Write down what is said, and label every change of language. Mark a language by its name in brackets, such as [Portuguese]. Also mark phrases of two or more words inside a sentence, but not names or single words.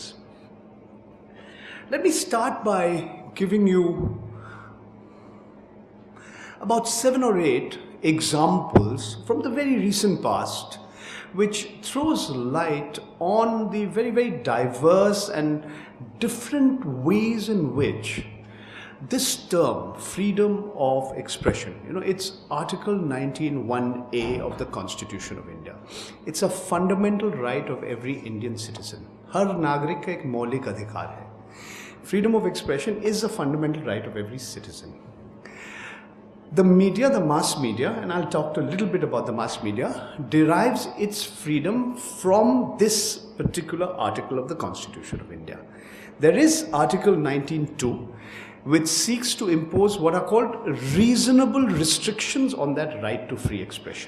[English] Let me start by giving you about 7 or 8 examples from the very recent past, which throws light on the very, very diverse and different ways in which this term, freedom of expression, it's Article 19(1)(a) of the Constitution of India. It's a fundamental right of every Indian citizen. [Hindi] हर नागरिक का एक मौलिक अधिकार है. [English] Freedom of expression is a fundamental right of every citizen. The media, the mass media, and I'll talk a little bit about the mass media, derives its freedom from this particular article of the Constitution of India. There is Article 19(2), which seeks to impose what are called reasonable restrictions on that right to free expression.